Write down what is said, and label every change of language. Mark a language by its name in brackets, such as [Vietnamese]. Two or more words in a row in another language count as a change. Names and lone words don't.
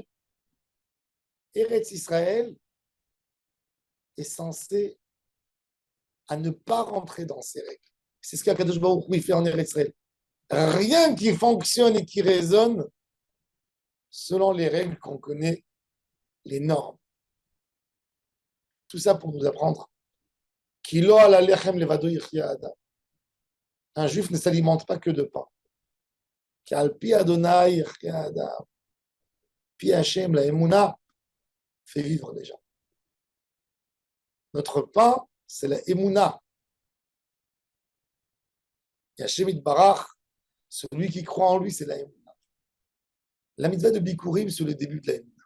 [French] Eretz Israël est censé à ne pas rentrer dans ces règles. C'est ce qu'Akadosh Baruch Hu fait en Eretz Israël. Rien qui fonctionne et qui résonne selon les règles qu'on connaît, les normes. Tout ça pour nous apprendre [Hebrew] כי לא על לחם לבדו יחיה אדם. [French] Un juif ne s'alimente pas que de pain. [Hebrew] Car פי אדני יחיה אדם. פי השם, [French] la Emouna, fait vivre les gens. Notre pain, c'est la Emouna. Et [Hebrew] השם יתברך, [French] celui qui croit en lui, c'est la Emouna. La mitzvah de Bikurim, c'est le début de la Emouna.